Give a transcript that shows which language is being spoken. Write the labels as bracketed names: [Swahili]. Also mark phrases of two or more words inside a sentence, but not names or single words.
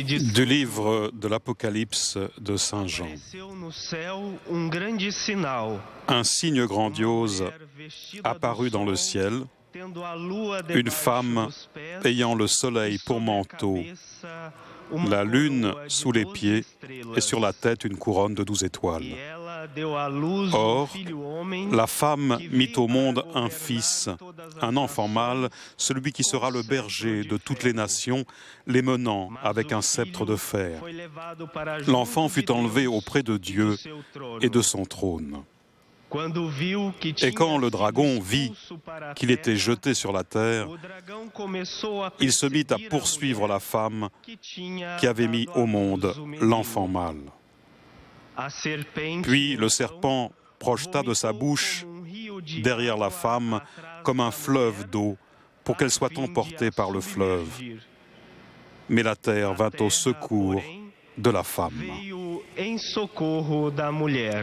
[French] Du livre de l'Apocalypse de Saint Jean. [Portuguese] Apareceu no céu grande sinal. [French] Un signe grandiose apparut dans le ciel, [Portuguese] Tendo a lua [French] une [Portuguese] debaixo [French] femme [Portuguese] dos pés, [French] ayant le soleil pour manteau, [Portuguese] uma [French] la lune [Portuguese] coroa de [French] sous les [Portuguese] 12 [French] pieds [Portuguese] estrelas. [French] et sur la tête une couronne de 12 [Portuguese] E [French] étoiles. [Portuguese] ela deu à luz [French] Or, [Portuguese] filho homem, [French] la femme [Portuguese] que [French] mit [Portuguese] veio [French] au monde [Portuguese] para [French] un [Portuguese] governar [French] fils, [Portuguese] todas as [French] un enfant [Portuguese] nações, [French] mâle, celui qui sera le berger de toutes les nations, les menant [Portuguese] mas [French] avec [Portuguese] o [French] un sceptre de fer. [Portuguese] foi levado para junto [French] L'enfant [Portuguese] de [French] fut enlevé [Portuguese] Deus [French] auprès de [Portuguese] e [French] Dieu [Portuguese] do seu trono. [French] et de son trône. [Portuguese] Quando viu que [French] Et [Portuguese] tinha [French] quand le [Portuguese] sido [French] dragon vit [Portuguese] expulso para a [French] qu'il était [Portuguese] terra, [French] jeté sur la terre, [Portuguese] o dragão começou a [French] il se mit à [Portuguese] perseguir [French] poursuivre [Portuguese] mulher [French] la femme [Portuguese] que tinha [French] qui avait mis [Portuguese] dado à [French] au monde [Portuguese] luz o menino. [French] l'enfant mâle. [Portuguese] A serpente, [French] Puis le [Portuguese] então, [French] serpent projeta de sa bouche [Portuguese] vomitou como rio de [French] derrière la [Portuguese] água [French] femme [Portuguese] atrás [French] comme un [Portuguese] da [French] fleuve [Portuguese] mulher, [French] d'eau pour qu'elle soit [Portuguese] a fim de [French] emportée [Portuguese] a [French] par le fleuve. [Portuguese] submergir. [French] Mais la terre [Portuguese] A [French] vint au [Portuguese] terra, [French] secours [Portuguese] porém, [French] de la femme. [Portuguese] veio em socorro da mulher.